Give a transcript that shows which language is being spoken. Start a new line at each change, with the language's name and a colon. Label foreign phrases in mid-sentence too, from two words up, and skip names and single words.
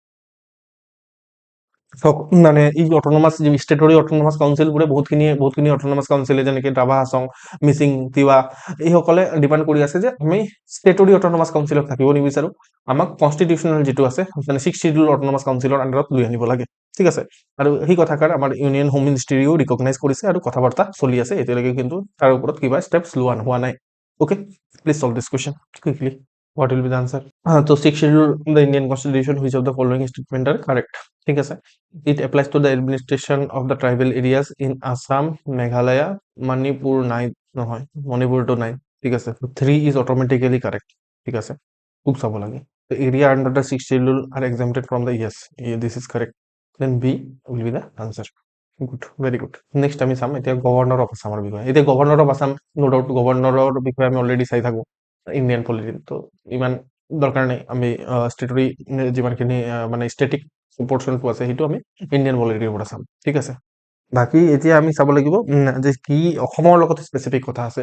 Assamese: মানে এই
English: autonomous statutory autonomous
Assamese: কাউন্সিলবোৰে বহুতখিনি অট'নমাছ কাউন্সিলে যেনেকে ৰাভা হাছং, মিচিং, তিৱা, এইসকলে ডিমাণ্ড কৰি আছে যে আমি
English: statutory autonomous
Assamese: কাউন্সিলত থাকিব নিবিচাৰো, আমাক কনষ্টিটিউচনেল যিটো আছে মানে
English: 6th schedule autonomous
Assamese: কাউন্সিলৰ আণ্ডাৰত লৈ আনিব লাগে, ঠিক আছে। আৰু সেই কথাষাৰ আমাৰ
English: union home
Assamese: মিনিষ্ট্ৰীও ৰিকগনাইজ কৰিছে আৰু কথা বাৰ্তা চলি আছে এতিয়ালৈকে, কিন্তু তাৰ ওপৰত কিবা ষ্টেপছ লোৱা হোৱা নাই, অ'কে।
English: please solve this question quickly. What will be the answer? So sixth schedule the Indian Constitution, which of the following statement are correct?
Assamese: ঠিক আছে,
English: it applies to the administration of the tribal areas in Assam, Meghalaya, Manipur
Assamese: নাই নহয়, মণিপুৰটো নাই, ঠিক আছে,
English: so 3 is automatically correct,
Assamese: ঠিক আছে, খুব চাব লাগে,
English: the area under the sixth schedule are exempted from the, yes, yeah, this is correct, then B will be the answer. Good, very good. Next
Assamese: আমি চাম এতিয়া
English: governor of Assam
Assamese: বিষয়ে। এতিয়া
English: governor of Assam no doubt
Assamese: গভৰ্ণৰৰ বিষয়ে আমি অলৰেডি চাই থাকো
English: Indian polity,
Assamese: তো ইমান দৰকাৰ নাই, আমি ষ্টেটৰী যিমানখিনি মানে
English: static portion
Assamese: আছে সেইটো আমি
English: Indian polity
Assamese: পৰা চাম, ঠিক আছে। বাকী এতিয়া আমি চাব লাগিব যে কি অসমৰ লগত স্পেচিফিক কথা আছে।